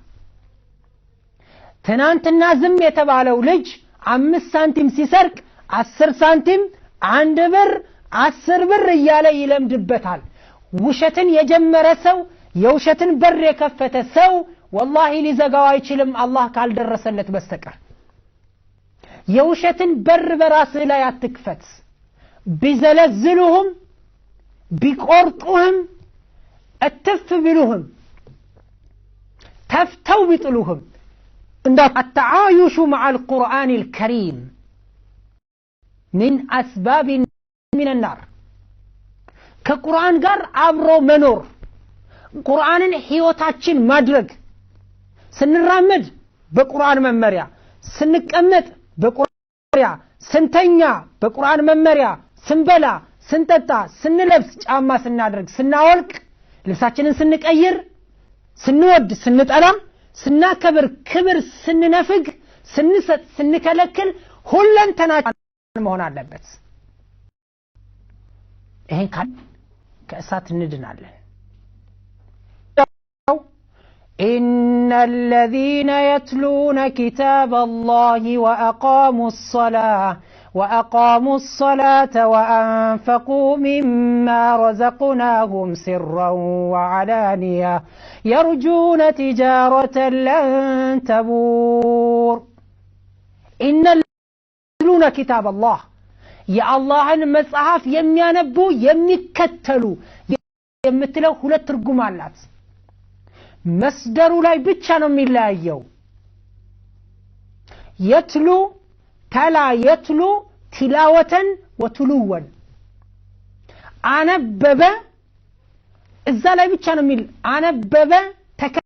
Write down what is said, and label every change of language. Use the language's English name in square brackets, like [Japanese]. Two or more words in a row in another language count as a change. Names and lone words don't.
[Amharic] ትናንትና ዝም የተባለው ልጅ 5 ሳንቲም ሲሰርቅ 10 ሳንቲም 1 ብር 10 ብር እያለ ይለምድበታል ውሸትን የጀመረ ሰው የውሸትን በር የከፈተ ሰው والله ሊዘጋው አይችልም አላህ ካልደረሰለት በስተቀር የውሸትን በር በራስ ላይ አትክፈት ቢዘለዝሉህም ቢቆርጡህም እትፍ ቢሉህም ተፍተው ቢጥሉህም እንዳ [Arabic] التعايش مع القرآن الكريم من أسباب من النار [Amharic] ከቁርአን ጋር አብሮ መኖር ቁርአንን ህይወታችን ማድረግ ስንራመድ በቁርአን መመሪያ ስንቀመጥ በቁርአን መመሪያ ስንተኛ በቁርአን መመሪያ ስንበላ ስንጠጣ ስንለብስ ጫማ ስናደርግ ስናወልቅ ልብሳችንን ስንቀይር ስንወድ ስንጠላ ስናከብር ክብር ስንነፍግ ስንሰጥ ስንከለክል ሁለንተናችን መሆን አለበት ይሄን ካል ከእሳት እንድናለን [Arabic] إن الذين يتلون كتاب الله وأقاموا الصلاة وأنفقوا مما رزقناهم سرا وعلانية يرجون تجارة لن تبور إن الذين يتلون كتاب الله [Amharic] የአላህን መጽሐፍ የሚያነቡ የሚከተሉ የምትለው ሁለት ትርጉም አላት መስደሩ ላይ ብቻ ነው የሚለያየው [Arabic] يتلو تلا يتلو تلاوة وتلوا [Amharic] አነበበ እዛ ላይ ብቻ ነው የሚል አነበበ